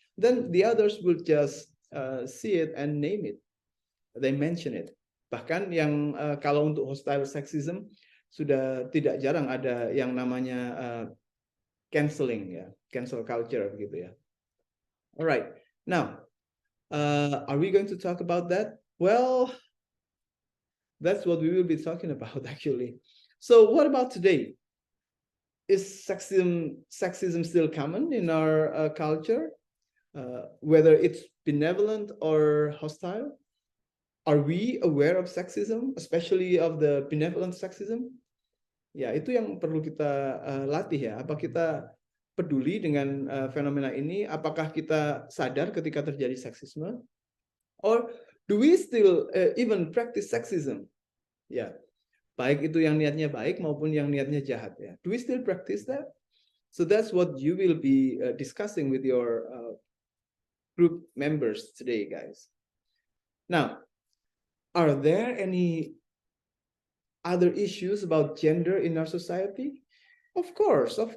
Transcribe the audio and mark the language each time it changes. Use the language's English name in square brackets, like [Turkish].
[English] Then the others will just see it and name it. They mention it. [Indonesian] Bahkan yang kalau untuk hostile sexism sudah tidak jarang ada yang namanya canceling, ya, cancel culture begitu ya. [English] Alright, now are we going to talk about that? Well, that's what we will be talking about actually. So what about today? Is sexism still common in our culture? Whether it's benevolent or hostile? Are we aware of sexism, especially of the benevolent sexism? [Indonesian] Ya, itu yang perlu kita latih ya. Apa kita peduli dengan fenomena ini? Apakah kita sadar ketika terjadi seksisme? [English] Or do we still even practice sexism? [Indonesian] Ya, baik itu yang niatnya baik maupun yang niatnya jahat ya. [English] Do we still practice that? So that's what you will be discussing with your group members today, guys. Now, are there any other issues about gender in our society? Of course.